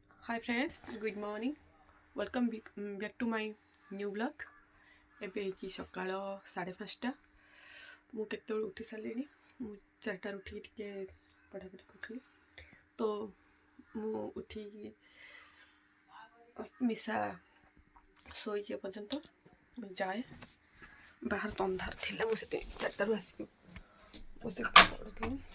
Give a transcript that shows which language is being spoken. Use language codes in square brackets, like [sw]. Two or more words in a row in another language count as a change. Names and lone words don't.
[en] Hi friends, good morning. Welcome back to my new vlog. [or] ଏବେ ହେଇଛି ସକାଳ 5:30 ମୁଁ କେତେବେଳେ ଉଠି ସାରିଲିଣି। ମୁଁ 4ଟାରୁ ଉଠିକି ଟିକେ ପଢ଼ାପଢ଼ି କରୁଥିଲି। ତ ମୁଁ ଉଠିକି ମିଶା ଶୋଇଛି ଏପର୍ଯ୍ୟନ୍ତ। ମୁଁ ଯାଏ ବାହାର ତ ଅନ୍ଧାର ଥିଲା, ମୁଁ ସେଠି 4ଟାରୁ ଆସିକି ବସିକି ପଢ଼ୁଥିଲି।